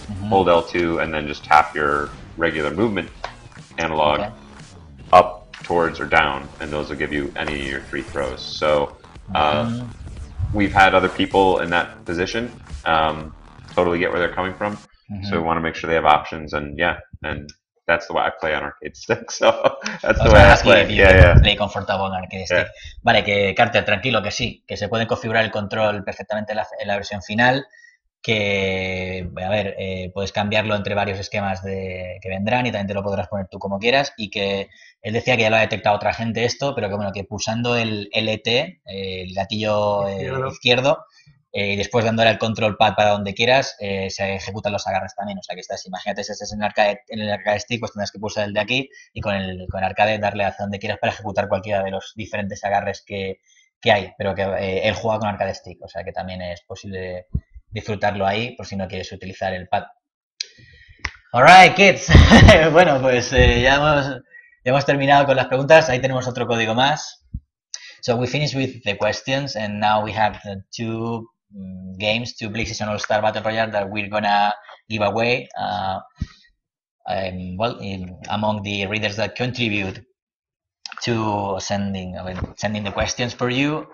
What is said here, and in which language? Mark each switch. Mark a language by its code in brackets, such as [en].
[en] Hold L2 and then just tap your regular movement analog up, towards, or down, and those will give you any of your 3 throws. So we've had other people in that position. Totally get where they're coming from. So we want to make sure they have options, and and that's the way I play on arcade stick. So that's the way I play. Play comfortable on arcade stick. [es] Vale, que Carter, tranquilo, que sí, que se puede configurar el control perfectamente en la versión final. Que, a ver, puedes cambiarlo entre varios esquemas que vendrán y también te lo podrás poner tú como quieras, y que él decía que ya lo ha detectado otra gente esto, pero que bueno, que pulsando el LT, el gatillo izquierdo, y después dándole al control pad para donde quieras, se ejecutan los agarres también. O sea que imagínate si estás en el arcade stick, pues tendrás que pulsar el de aquí y con el arcade darle hacia donde quieras para ejecutar cualquiera de los diferentes agarres que hay, pero que él juega con arcade stick, o sea que también es posible disfrutarlo ahí por si no quieres utilizar el pad. [en] Alright, kids. [es] Bueno, pues ya hemos terminado con las preguntas. Ahí tenemos otro código más. [en] So we finished with the questions, and now we have the 2 games, 2 PlayStation All-Stars Battle Royale that we're gonna give away. Among the readers that contribute to sending the questions for you.